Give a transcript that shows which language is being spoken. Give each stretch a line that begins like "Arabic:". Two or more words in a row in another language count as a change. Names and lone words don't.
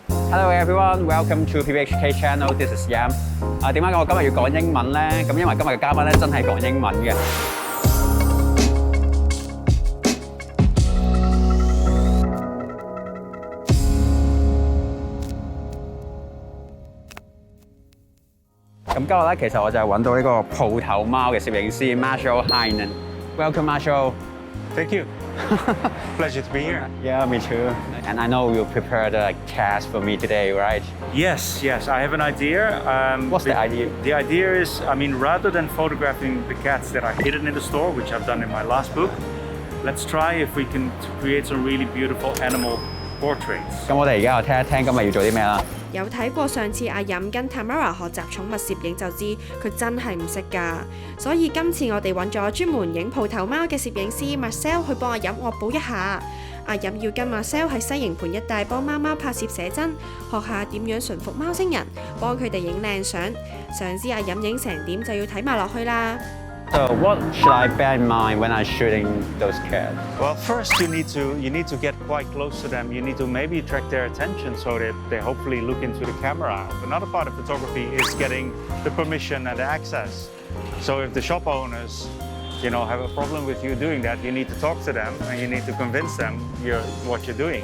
English: Hello everyone, welcome to PBHK channel. This is Yam.
Cantonese: 點解我今日要講英文咧？咁因為今日嘅嘉賓咧真係講英文嘅。咁今日咧，其實我就係揾到呢個鋪頭貓嘅攝影師 Marcel Heijnen.
English: Welcome, Marcel. Thank you. Pleasure to be here. Yeah, me too. And I know you prepared a cast for me today, right? Yes. I have an idea. What's the idea? The idea is, rather than photographing the cats that are hidden in the store, which I've done in my last book, let's try if we can create some really beautiful animal portraits.
Cantonese: 咁我哋而家又聽一聽今日要做啲咩啦？有睇過上次阿任跟 Tamara 學習寵物攝影就知佢真係唔識㗎，所以今次我哋揾咗專門影鋪頭貓嘅攝影師 Marcel 去幫阿任惡補一下。阿任要跟 Marcel 喺西營盤一帶幫貓貓拍攝寫真，學下點樣馴服貓星人，幫佢哋影靚相。想知阿任影成點就要睇埋落去啦。
English: So what should I bear in mind when I'm shooting those cats? Well, first you need to get quite close to them. You need to maybe attract their attention so that they hopefully look into the camera. Another part of photography is getting the permission and the access. So if the shop owners, have a problem with you doing that, you need to talk to them and you need to convince them what you're doing.